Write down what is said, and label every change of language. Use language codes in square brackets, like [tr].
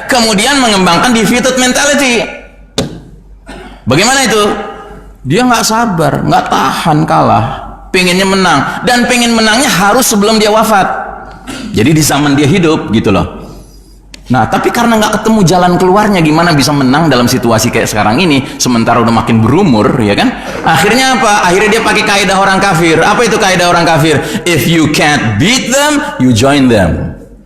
[id] Kemudian mengembangkan defeated mentality. Bagaimana itu? Dia nggak sabar, nggak tahan kalah, pengennya menang, dan pengen menangnya harus sebelum dia wafat. Jadi di zaman dia hidup gitu loh. Nah, tapi karena nggak ketemu jalan keluarnya, gimana bisa menang dalam situasi kayak sekarang ini, sementara udah makin berumur, ya kan? Akhirnya apa? Akhirnya dia pakai kaidah orang kafir. Apa itu kaidah orang kafir? [en] If you can't beat them, you join them.